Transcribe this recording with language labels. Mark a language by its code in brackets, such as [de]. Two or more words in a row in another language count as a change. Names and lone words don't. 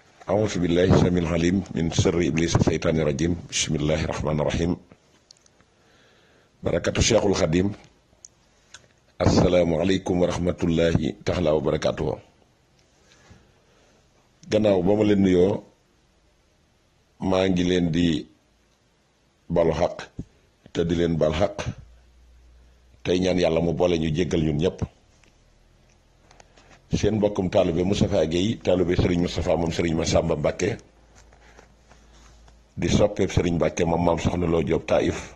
[ar] أعوذ بالله السميع العليم من شر إبليس الشيطان الرجيم بسم الله الرحمن الرحيم بركة الشيخ الخديم السلام عليكم ورحمة الله تعالى وبركاته [wo] gannaaw ba ma leen nuyoo maa ngi leen di balu xaq te di leen bal xaq tey ñaan yàlla mu boole ñu jéggal ñun ñëpp seen mbokkum taalibe Moustapha Guèye taalibe Serigne Moustapha moom Serigne Massamba Mbacké di soppeeb Serigne Mbacké moom maam Soxna Lo Diop Taïf